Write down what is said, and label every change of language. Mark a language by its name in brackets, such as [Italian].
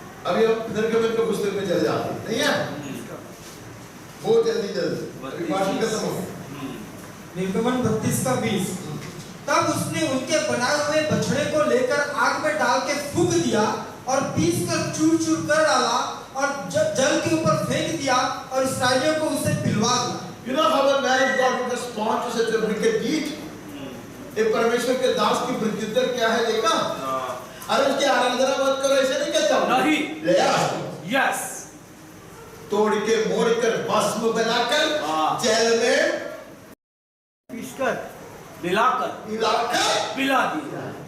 [Hindi] अभी हम निर्गमन के पुस्तक में चले जाते हैं, नहीं है? बहुत जल्दी भाषण खत्म हो गया। निर्गमन 32:20। तब उसने उनके बनाए हुए बछड़े को लेकर आग में डाल के फूंक दिया और पीस कर चूर चूर कर डाला और जल के ऊपर फेंक दिया और इस्राएलियों को उसे पिलवा दिया। [English] You know how a man of God would respond to such a wicked deed? [Hindi] एक परमेश्वर के दास की प्रत्युत्तर क्या है देखा? अरे उसकी आराधना मत करो, ऐसे नहीं कहता हूँ। नहीं। ले आ। [English] Yes. [Hindi] तोड़ के मोड़ कर भस्म बनाकर जेल में पीसकर मिलाकर पिला दिया।